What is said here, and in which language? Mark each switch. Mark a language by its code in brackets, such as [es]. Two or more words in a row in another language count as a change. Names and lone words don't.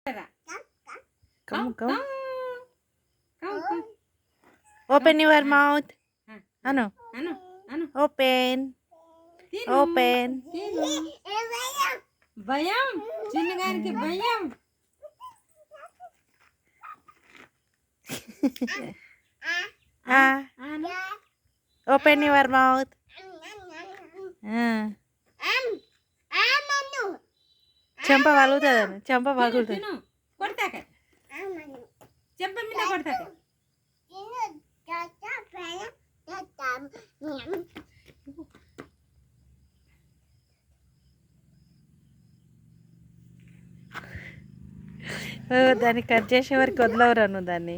[en] Come, come. Open your mouth. Anu. Open. Open. [te] భయం చిన్నగానికి భయం. [en] Open your mouth. [te] చెంప పలుగుతుంది, చెంప పలుగుతుంది. కొడతాక చెంప మీద కొడతాక. దాన్ని కట్ చేసే వరకు వదలవరా నువ్వు దాన్ని.